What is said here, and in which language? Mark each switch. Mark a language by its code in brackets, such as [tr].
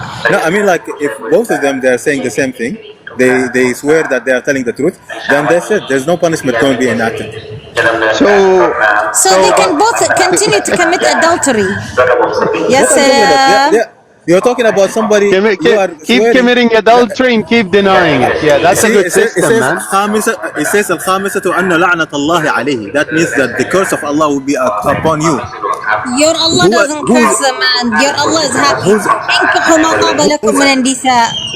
[en] No, I mean, like, if both of them they are saying the same thing, they swear that they are telling the truth, then that's it. There's no punishment going to be enacted. So they can both continue to commit adultery. Yes, you're talking about somebody keep committing adultery and keep denying it. Yeah, that's a good system, man. It says [ar] الخامسة أن لعنة الله عليه. [en] That means that the curse of Allah will be upon you. Your Allah doesn't curse the man. Your Allah is happy. [ar] انكحوا ما طاب لكم من النساء.